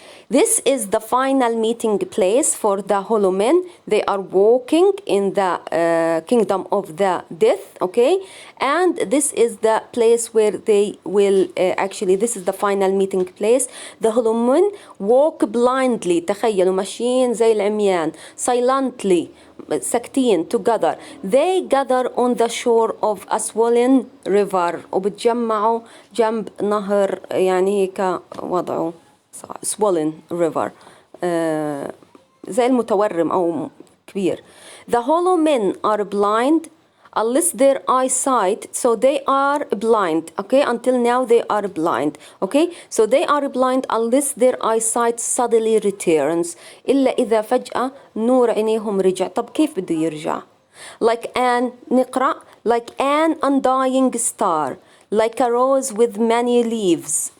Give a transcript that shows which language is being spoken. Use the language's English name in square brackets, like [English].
[English] This is the final meeting place for the hollow men. They are walking in the kingdom of the death, okay? And this is the place where they will, actually, this is the final meeting place. The hollow men walk blindly. [Arabic] تخيلوا ماشيين زي العميان. [English] Silently. [Arabic] ساكتين [English] together. They gather on the shore of a swollen river. [Arabic] وبتجمعوا جنب نهر يعني هيك وضعه [English] swollen river. [Arabic] زي المتورم أو كبير. [English] The hollow men are blind unless their eyesight, so they are blind, okay? Until now they are blind, okay? So they are blind unless their eyesight suddenly returns. [Arabic] إلا إذا فجأة نور عينيهم رجع. طب كيف بده يرجع؟ [English] Like an [Arabic] نقرأ [English] like an undying star, like a rose with many leaves.